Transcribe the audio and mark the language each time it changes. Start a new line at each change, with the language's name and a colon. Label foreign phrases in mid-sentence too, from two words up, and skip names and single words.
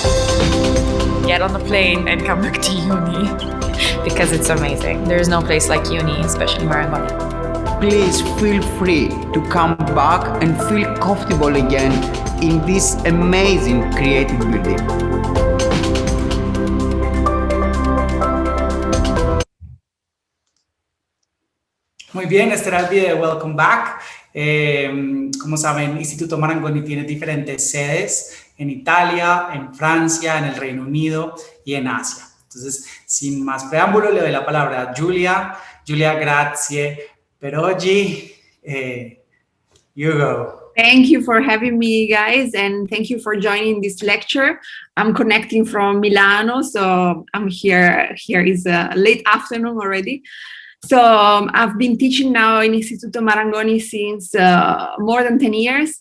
English: Get on the plane and come back to uni because it's amazing. There is no place like uni, especially Marangoni. Please feel free to come back and feel comfortable again in this amazing creative building.
Spanish: Muy bien, este era el video de Welcome Back. Como saben, Instituto Marangoni tiene diferentes sedes en Italia, en Francia, en el Reino Unido y en Asia. Entonces, sin más preámbulo, le doy la palabra a Giulia.
Italian: Giulia, grazie per oggi.
English: You go. Thank you for having me, guys, and thank you for joining this lecture. I'm connecting from Milano, so I'm here. Here is late afternoon already. So I've been teaching now in Istituto Marangoni since more than 10 years.